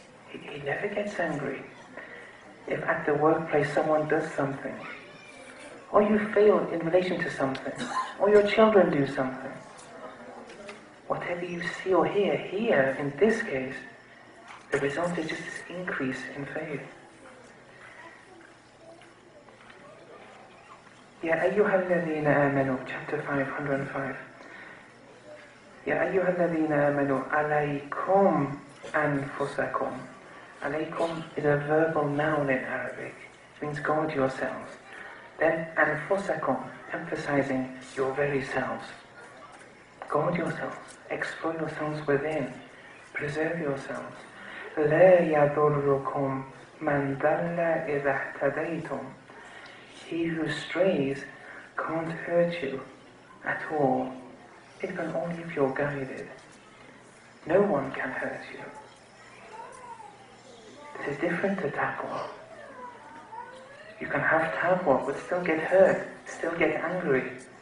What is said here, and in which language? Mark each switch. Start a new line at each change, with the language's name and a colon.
English: He never gets angry. If at the workplace someone does something, or you fail in relation to something, or your children do something, whatever you see or hear, here, in this case, the result is just this increase in faith.
Arabic: يا أيها الذين آمنوا,
English: chapter 505.
Arabic: يا أيها الذين آمنوا عليكم أنفسكم.
English: Alaykum is a verbal noun in Arabic. It means guard yourselves. Then anfusakum, emphasizing your very selves. Guard yourselves. Explore yourselves within. Preserve yourselves.
Arabic: لا يضركم من ضل إذا اهتديتم.
English: He who strays can't hurt you at all, even only if you're guided. No one can hurt you. This is different to taqwa. You can have taqwa but still get hurt, still get angry.